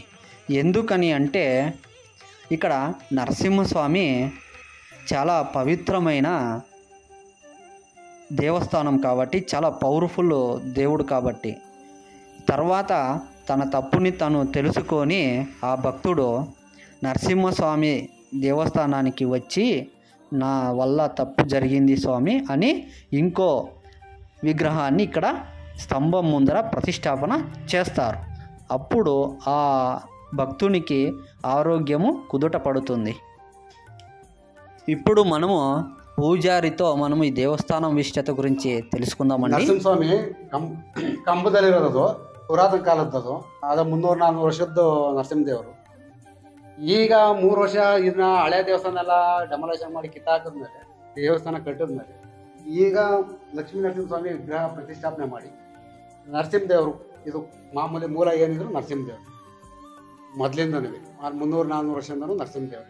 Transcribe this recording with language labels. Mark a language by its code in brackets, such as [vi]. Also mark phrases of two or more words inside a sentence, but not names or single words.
[te] ఎందుకని అంటే, ఇక్కడ నరసింహస్వామి చాలా పవిత్రమైన దేవస్థానం కాబట్టి, చాలా పవర్ఫుల్ దేవుడు కాబట్టి, తర్వాత తన తప్పుని తను తెలుసుకొని ఆ భక్తుడు నరసింహస్వామి దేవస్థానానికి వచ్చి, నా వల్ల తప్పు జరిగింది స్వామి అని ఇంకో విగ్రహాన్ని ఇక్కడ స్తంభం ముందర ప్రతిష్టాపన చేస్తారు. అప్పుడు ఆ భక్తునికి ఆరోగ్యము కుదుట పడుతుంది. ఇప్పుడు మనము పూజారితో మనము ఈ దేవస్థానం ವಿಶಿಷ್ಟತೆ ಗುరించి తెలుసుకుందామండి. [kn] ನರಸಿಂಹಸ್ವಾಮಿ ಕಂಬದಲ್ಲಿರೋದು ಪುರಾತನ ಕಾಲದ್ದು. ಅದು 300-400 ವರ್ಷದ್ದು ನರಸಿಂಹದೇವರು. ಈಗ 3 ವರ್ಷ ಇದನ್ನ ಹಳೆ ದೇವಸ್ಥಾನ ಎಲ್ಲ ಡೆಮೊಲೇಷನ್ ಮಾಡಿ ಕಿತ್ತಾಕಿದ್ಮೇಲೆ, ದೇವಸ್ಥಾನ ಕಟ್ಟಿದ್ಮೇಲೆ ಈಗ ಲಕ್ಷ್ಮೀ ನರಸಿಂಹಸ್ವಾಮಿ ವಿಗ್ರಹ ಪ್ರತಿಷ್ಠಾಪನೆ ಮಾಡಿ ನರಸಿಂಹದೇವರು, ಇದು ಮಾಮೂಲಿ ಮೂಲ ಏನಿದ್ರು ನರಸಿಂಹದೇವರು ಮೊದಲಿಂದನೂ 300-400 ವರ್ಷದಿಂದನೂ ನರಸಿಂಹದೇವರು.